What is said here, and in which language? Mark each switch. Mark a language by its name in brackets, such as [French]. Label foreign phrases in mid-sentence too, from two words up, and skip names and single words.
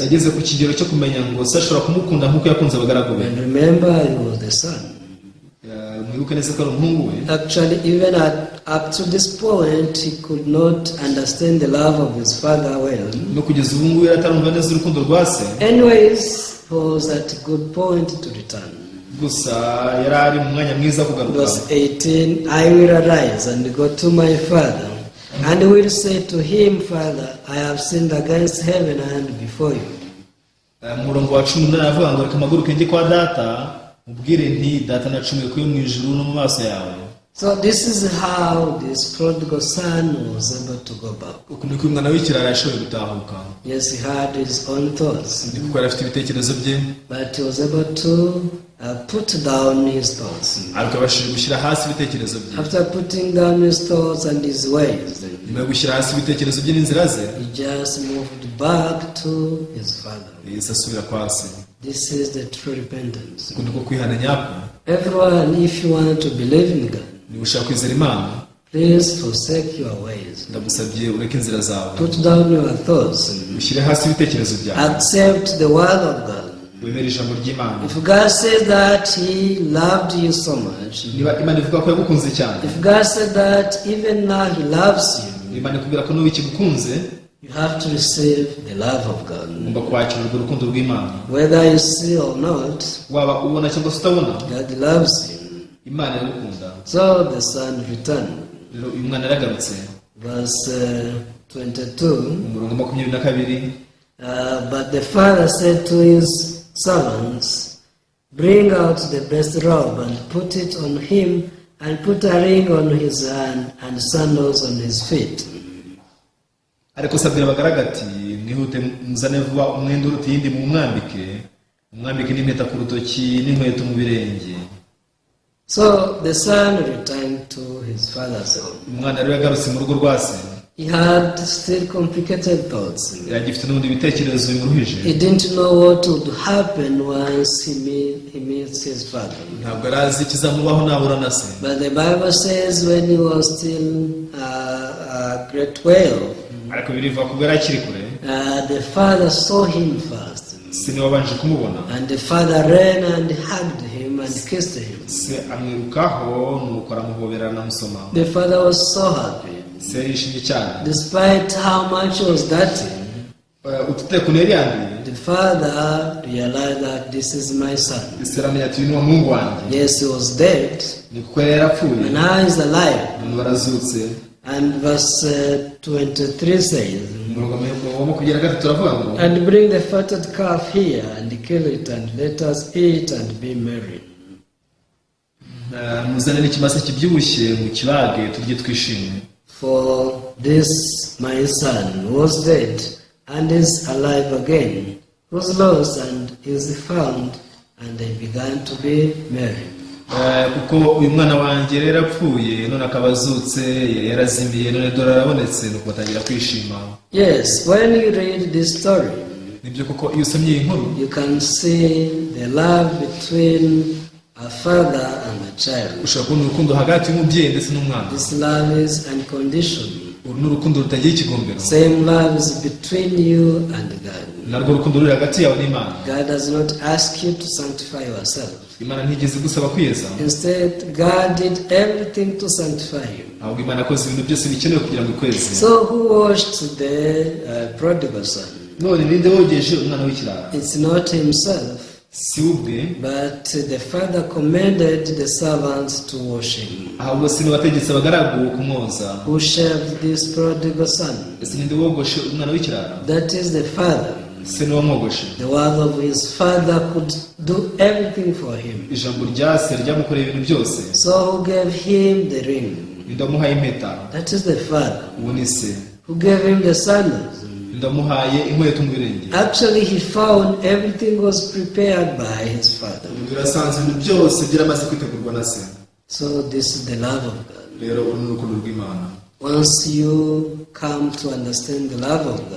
[Kinyarwanda] yageze ku kigero cyo kumenya ngo se ashobora kumukunda nk'uko yakunze abagaragu be. [English] And remember, he was the son. [Kinyarwanda] mwibuke neza ko ari umuhungu we. [English] Actually, even up to this point, he could not understand the love of his father well. [Kinyarwanda] no kugeza ubu ngubu yari atarumva neza urukundo rwa se. [English] Anyways, he was at a good point to return. [Kinyarwanda] gusa yari ari mu mwanya mwiza wo kugaruka. [English] Verse 18, I will arise and go to my father, and will say to him, Father, I have sinned against heaven and before you. [Kinyarwanda] umurongo wa 18 avuga ngo reka mpaguruke njye kwa data mubwire nti data nacumuye kuri mu ijuru no mu maso yawe. [English] So this is how this prodigal son was able to go back. [Kinyarwanda] uku niko umwana w'ikirara yashoboye gutahuka. [English] Yes, he had his own thoughts, [Kinyarwanda] ndi kuko yari afite ibitekerezo bye, [English] but he was able to put down his thoughts. [Kinyarwanda] ariko yabashije gushyira hasi ibitekerezo bye. [English] After putting down his thoughts and his ways, [Kinyarwanda] nyuma yo gushyira hasi ibitekerezo bye n'inzira ze, [English] he just moved back to his father. [Kinyarwanda] yahise asubira kwa se. [English] This is the true repentance. [Kinyarwanda] uku niko kwihana nyako. [English] Everyone, if you want to believe in God, [Kinyarwanda] niba ushaka kwizera imana, [English] please forsake your ways. [Kinyarwanda] ndagusabye ureke inzira zawe, [English] Put down your thoughts. [Kinyarwanda] ushyire hasi ibitekerezo byawe, [English] Accept the word of God. [Kinyarwanda] wemere ijambo ry'Imana. [English] If God says that He loved you so much, [Kinyarwanda] niba imana ivuga ko yagukunze cyane, [English] if God said that even now He loves you, [Kinyarwanda] imana ikubwira ko n'ubu ikigukunze, [English] you have to receive the love of God. [Kinyarwanda] ugomba kwakira urwo rukundo rw'Imana. [English] Whether you see or not, [Kinyarwanda] waba ubona cyangwa se utabona, [English] God loves you. [Kinyarwanda] imana iragukunda. [English] So the son returned. [Kinyarwanda] rero uyu mwana yaragarutse. [English] Verse 22. [Kinyarwanda] umurongo 22. [English] But the father said to his servants, bring out the best robe and put it on him, and put a ring on his hand and sandals on his feet. [Kinyarwanda] ariko sabwira abagaragu ati mwihute muzane vuba umwenda uruta iyindi mumwambike n'impeta ku rutoki n'inkweto mu birenge. [English] So the son returned to his father's home. [Kinyarwanda] umwana rero yagarutse mu rugo rwa se. [English] He had still complicated thoughts. [Kinyarwanda] yagifite n'ubundi bitekerezo bimuruhije. [English] He didn't know what would happen once he meets his father. [Kinyarwanda] Ntabwo yari azi ikizamubaho nahura na se. [English] But the Bible says when he was still a great way off, [Kinyarwanda] ariko birivuga ko yari akiri kure, [English] the father saw him first. [Kinyarwanda] se niwe wabanje kumubona, [English] And the father ran and hugged him and kissed him. [Kinyarwanda] se amwirukaho nuko aramuhobera anamusoma. [English] The father was so happy. [Kinyarwanda] Se yishimye cyane, [English] Despite how much he was dirty, [Kinyarwanda] utite kuneri yanduye. [English] the father realized that this is my son. [Kinyarwanda] Se aramenya ati uyu ni umuhungu wanjye. [English] Yes, he was dead, [Kinyarwanda] Ni kuko yari yarapfuye, [English] and now he's alive. [Kinyarwanda] none barazutse. [English] And verse 23 says, [Kinyarwanda] Wa makumyabiri na gatatu turavuga ngo, [English] and bring the fatted calf here, and kill it, and let us eat and be merry. [Kinyarwanda] muzane n'ikimasa kibyibushye mu kibage turye twishimye. [English] For this my son was dead, and is alive again, was lost and is found, and they began to be merry. [Kinyarwanda] kuko uyu mwana wanjye rero apfuye none akaba azutse, yari yarazimiye none dore arabonetse, nuko batangira kwishima. [English] Yes, when you read this story, [Kinyarwanda] Nibyo kuko iyo usomye iyi nkuru [English] you can see the love between a father and a child. [Kinyarwanda] ushobora kubona urukundo hagati y'umubyeyi ndetse n'umwana. [English] This love is unconditional. [Kinyarwanda] Uru ni urukundo rutagira ikigombero. [English] Same love is between you and God. [Kinyarwanda] Narwo rukundo ruri hagati yawe n'Imana. [English] God does not ask you to sanctify yourself. [Kinyarwanda] Imana ntigeze gusaba kwiyeza. [English] Instead, God did everything to sanctify you. [Kinyarwanda] Ahubwo Imana yakoze ibintu byose bikenewe kugira ngo ikweze. [English] So who washed the prodigal son? [Kinyarwanda] None ninde wogeje umwana w'ikirara? [English] It's not himself, [Kinyarwanda] Si ubwe, [English] but the father commanded the servants to wash him. [Kinyarwanda] ahubwo si wategetse abagaragu kumwoza. [English] Who shaved this prodigal son? [Kinyarwanda] Ese ninde wogoshe umwana w'ikirara? [English] That is the father. [Kinyarwanda] Se niwe wamwogoshe. [English] The word of his father could do everything for him. [Kinyarwanda] Ijambo rya se ryamukoreye ibintu byose. [English] So who gave him the ring? [Kinyarwanda] Ndamuhaye impeta. [English] That is the father. [Kinyarwanda] Uwo ni se. [English] Who gave him the sandals? [Kinyarwanda] Ndamuhaye inkweto mu birenge. [English] Actually, he found everything was prepared by his father. [Kinyarwanda] Birasanzwe ibintu byose byaramaze kwitegurwa na se. [English] So this is the love of God. [Kinyarwanda] Rero uru ni urukundo rw'Imana. [English] Once you come to understand the love of God,